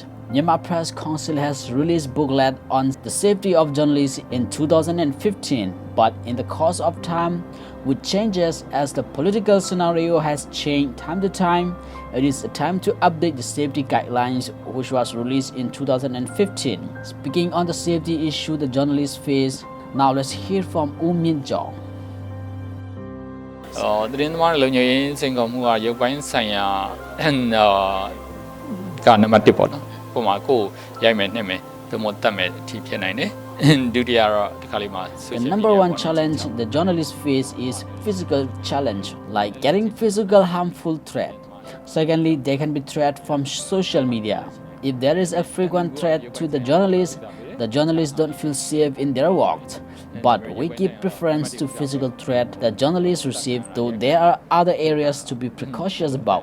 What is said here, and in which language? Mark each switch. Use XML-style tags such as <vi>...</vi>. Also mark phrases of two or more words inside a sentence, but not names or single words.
<en>Myanmar Press Council has released booklet on the safety of journalists in 2015, but in the course of time, with changes as the political scenario has changed time to time, it is a time to update the safety guidelines, which was released in 2015. Speaking on the safety issue the journalists face, now let's hear from Min Jo.</en> <my>သတင်းသမားတွေလုံခြုံရေးစိန်ခေါ်မှုကရုပ်ပိုင်းဆိုင်ရာကနံပါတ်1ပေါ့နော်။ပုံမှာကိုရိုက်မယ်နှိမ့်မယ်သို့မဟုတ်တတ်မယ်အထိဖြစ်နိုင်တယ်။ဒုတိယတော့ဒီခါလေးမှာ</my> <en>The number one challenge the journalists face is physical challenge, like getting physical harmful threat. Secondly, there can be threat from social media. If there is a frequent threat to the journalists don't feel safe in their work. But we give preference to physical threat that journalists receive, though there are other areas to be precautious about.</en>